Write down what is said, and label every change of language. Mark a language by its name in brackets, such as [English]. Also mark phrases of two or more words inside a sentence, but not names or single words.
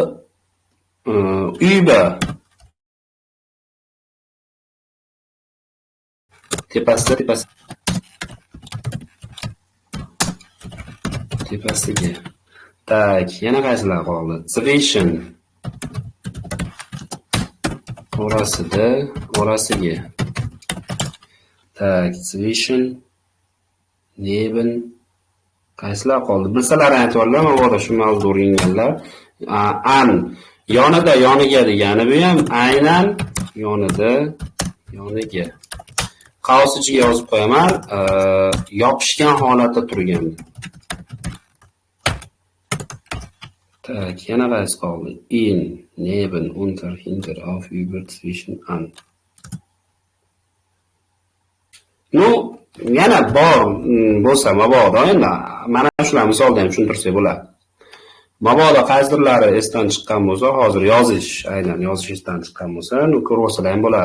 [Uzbek] Über tepasiga. Tak, yana qaysilar qoldi? Zwischen orasiga. Tak, [German] zwischen neben [Uzbek] qaysilar qoldi? Bilsalar aytvorlar, mana shu mavzu o'rganganlar. An yoniga degani bu ham aynan yoniga. Qaus ichiga yozib qo'yaman, yopishgan holatda turganda. Tak, yana qaysi qoldi? [German] In, neben, unter, hinter, auf, über, zwischen, an. [Uzbek] Yana bor bo'lsa mabodo endi mana shular misolda ham tushuntirsak bo'ladi. Mabodo qaysidirlari esdan chiqqan bo'lsa, hozir yozish esdan chiqqan bo'lsa, ko'rib olsalar ham bo'ladi.